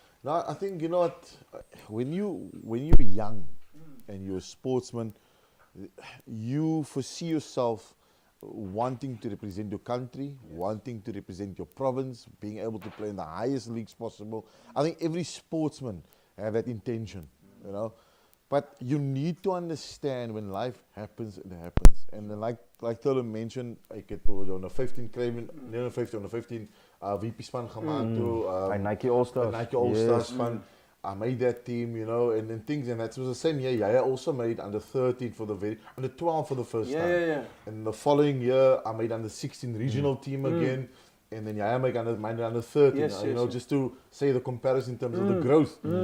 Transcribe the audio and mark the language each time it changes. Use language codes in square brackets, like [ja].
[en] No, I think you know what, when you're young and you're a sportsman, you foresee yourself wanting to represent your country, wanting to represent your province, being able to play in the highest leagues possible. I think every sportsman have that intention, you know. But you need to understand when life happens, it happens. And then like Tolo mentioned, [af] ek het onder 15 Craven, nie onder 15 VP span gemaak toe. By Nike All-Stars. Nike All-Stars span. [en] I made that team, you know, and then things, and that was the same year. I also made under 13 under 12 for the first time. Yeah. And the following year, I made under 16 regional team again. And then I made under 13, you know, just to say the comparison in terms of the growth.